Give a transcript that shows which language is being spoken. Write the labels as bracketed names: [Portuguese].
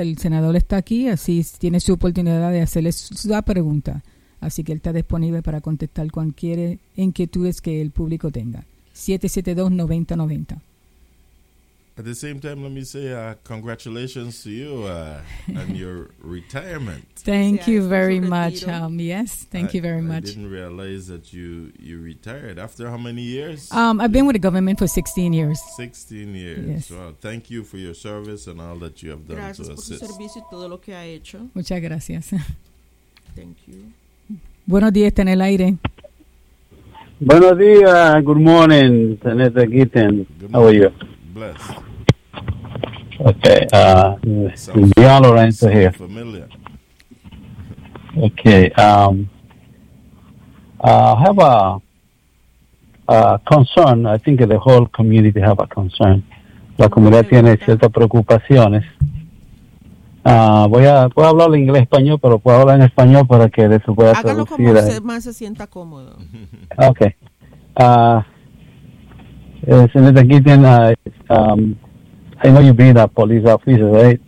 [Spanish] El senador está aquí, así tiene su oportunidad de hacerle su pregunta. Así que él está disponible para contestar cualquier inquietudes que el público tenga. 772-9090. [English] At the same time, let me say congratulations to you and your retirement. Thank you very much. Yes, thank you very much. I didn't realize that you retired. After how many years? I've been with the government for 16 years. 16 years. Well, thank you for your service and all that you have done [Spanish] gracias [English] to assist. [Spanish] Gracias por su servicio y todo lo que ha hecho. Muchas gracias. [English] Thank you. [Spanish] Buenos días, está en el aire. Buenos días, [English] good morning, Senator Gitten. How are you? Bless. Okay, John Lorenzo here. Familiar. Okay, I have a concern. I think the whole community have a concern. [Spanish] La comunidad tiene ciertas preocupaciones. Voy a hablar inglés español, pero puedo hablar en español para que de eso pueda traducir. Hágalo como usted más se sienta cómodo. [English] Okay. Senator Gitten, I know you've been a police officer, right?